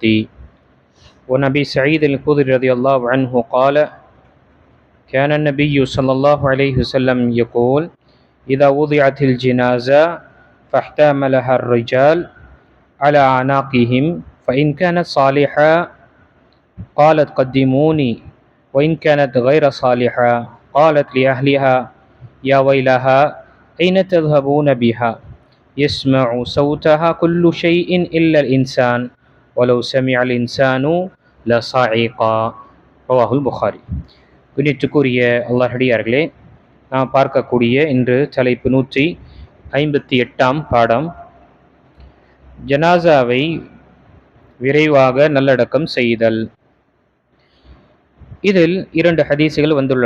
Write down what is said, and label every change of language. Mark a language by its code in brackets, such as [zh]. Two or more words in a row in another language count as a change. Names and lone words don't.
[ar] ونبي سعيد الخدري رضي الله عنه قال: كان النبي صلى الله عليه وسلم يقول: إذا وضعت الجنازة فاحتملها الرجال على أعناقهم فإن كانت صالحة قالت قدموني، وإن كانت غير صالحة قالت لأهلها: يا ويلها أين تذهبون بها؟ يسمع صوتها كل شيء إلا الإنسان ولو سمع الإنسان لصعقا. رواه البخاري. [ta] கண்ணியத்துக்குரிய அல்லாஹ்விடியார்களே, நாம் பார்க்கக்கூடிய இன்று தலைப்பு 158 பாடம், ஜனாசாவை விரைவாக நல்லடக்கம் செய்தல். இதில் 2 ஹதீஸுகள் வந்துள்ளன.